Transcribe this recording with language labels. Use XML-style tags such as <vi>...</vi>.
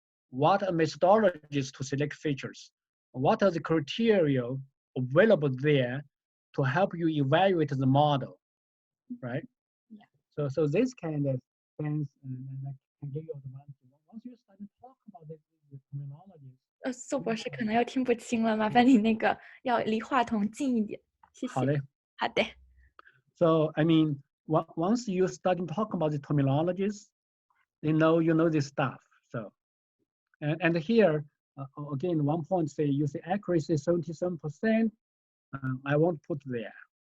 <en>What are methodologies to select features? What are the criteria available there to help you evaluate the model, right? Yeah. So this kind of things can give you advantage. Once you start to talk about this terminologies.</en> <zh>宋博士可能又听不清了，麻烦你那个要离话筒近一点，谢谢。好嘞。好的。</zh> <en>So I mean, once you start to talk about the terminologies, you know this stuff. So, and here again, one point say you say accuracy 77%. I won't put there.</en>